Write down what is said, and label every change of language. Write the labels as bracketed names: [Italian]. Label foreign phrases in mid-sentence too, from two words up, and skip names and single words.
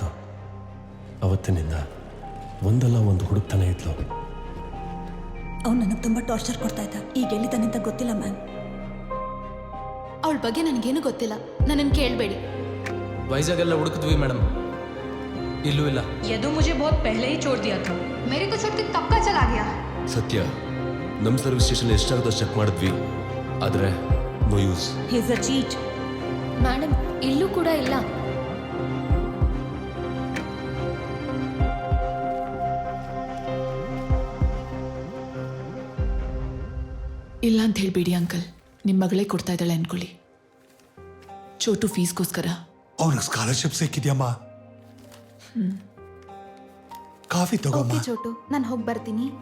[Kannada] ಅವತ್ತಿನಿಂದ ಒಂದಲ್ಲ ಒಂದು ಹುಡುಕ್ತಾನೆ ಇದ್ಲು. ಅವ್ನು ನನಗೆ ತುಂಬ ಟಾರ್ಚರ್ ಕೊಡ್ತಾ ಇದ್ದ. ಈಗ ಎಲ್ಲಿದ್ದಾನೆ ಅಂತ ಗೊತ್ತಿಲ್ಲ ಮ್ಯಾಮ್. ಅವಳ ಬಗ್ಗೆ ನನಗೇನು ಗೊತ್ತಿಲ್ಲ, ನನ್ನನ್ನು ಕೇಳಬೇಡಿ. ವೈಜಾಗೆಲ್ಲ ಹುಡುಕಿದ್ವಿ ಮೇಡಮ್, ಇಲ್ಲೂ ಇಲ್ಲ. [Hindi] यदु मुझे बहुत पहले ही छोड़ दिया था. मेरे को छोड़ के कब का चला गया? [Kannada] ಸತ್ಯ, ನಮ್ಮ ಸರ್ವಿಸ್ ಸ್ಟೇಷನ್ ಎಷ್ಟಾಗುತ್ತೋ ಚೆಕ್ ಮಾಡಿದ್ವಿ, ಆದರೆ [English] no use. He is a cheat. [Kannada] ಮೇಡಮ್, ಇಲ್ಲೂ ಕೂಡ ಇಲ್ಲ. ಇಲ್ಲ ಅಂತ ಹೇಳ್ಬೇಡಿ ಅಂಕಲ್, ನಿಮ್ಮ ಮಗಳೇ ಕೊಡ್ತಾ ಇದ್ದಾಳೆ ಅನ್ಕೊಳ್ಳಿ. ಚೋಟು ಫೀಸ್ಗೋಸ್ಕರ. ಅವ್ರಿಗೆ ಸ್ಕಾಲರ್ಶಿಪ್ ಸಿಕ್ಕಿದ್ಯಮ್ಮ. ಕಾಫಿ ತಗೋಮ್ಮ. ಚೋಟು, ನಾನು ಹೋಗಿ ಬರ್ತೀನಿ.